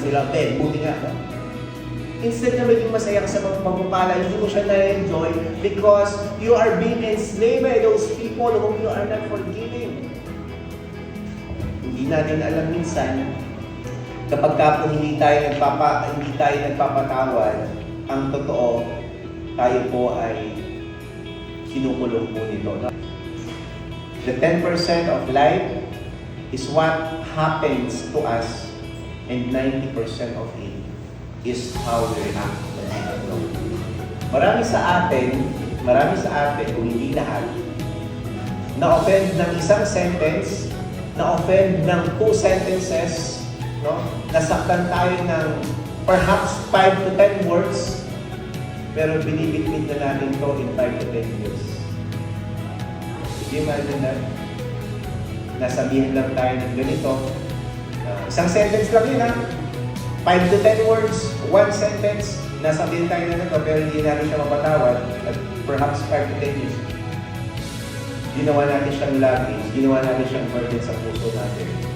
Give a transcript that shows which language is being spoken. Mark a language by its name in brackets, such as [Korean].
[Filipino] Sila, buti nga. Instead na maging masaya ka sa pagpapala, hindi mo siya na-enjoy [English] because you are being enslaved by those people whom you are not forgiving. [Filipino] Hindi natin alam minsan, kapag po hindi tayo nagpapatawad, ang totoo, tayo po ay kinukulong po nito. [English] The 10% of life is what happens to us, and 90% of it is how we react. [Filipino] Marami sa atin, kung hindi lahat, na-offend ng isang sentence, na-offend ng 2 sentences, no? Nasaktan tayo ng perhaps 5 to 10 words, pero binibitbit na natin to in 5 to 10 years. [English] Can you imagine that? [Filipino] Nasabihin lang tayo ng ganito. Isang sentence lang yun, ha? 5 to 10 words, 1 sentence, nasabihin tayo na ito, pero hindi natin siya mapatawad at perhaps 5 to 10 years. Ginawa natin siyang luggage, ginawa natin siyang burden sa puso natin.